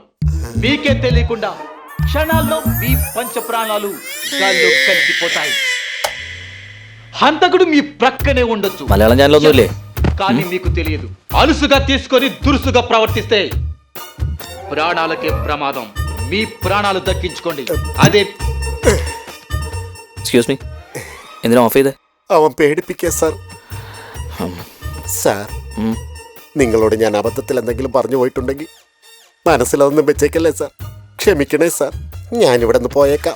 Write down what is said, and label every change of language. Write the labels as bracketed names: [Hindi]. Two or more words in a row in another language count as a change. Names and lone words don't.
[Telugu] మీకే తెలియకుండా క్షణాల్లో మీ పంచ ప్రాణాలు గాల్లో కలిసిపోతాయి. హంతకుడు మీ ప్రక్కనే ఉండొచ్చు, కానీ మీకు తెలియదు. అలుసుగా తీసుకొని దురుసుగా ప్రవర్తిస్తే ప్రాణాలకే ప్రమాదం. మీ ప్రాణాలు దక్కించుకోండి. [Malayalam] അതെ. [English] excuse me, [Malayalam] എന്തിനാ ഓഫ് ചെയ്തേ? അവൻ പേടിപ്പിക്കുക സാർ. സാർ, നിങ്ങളോട് ഞാൻ അബദ്ധത്തിൽ എന്തെങ്കിലും പറഞ്ഞു പോയിട്ടുണ്ടെങ്കിൽ മനസ്സിലൊന്നും വെച്ചേക്കല്ലേ സാർ. ക്ഷമിക്കണേ സാർ. ഞാനിവിടെ നിന്ന് പോയേക്കാം.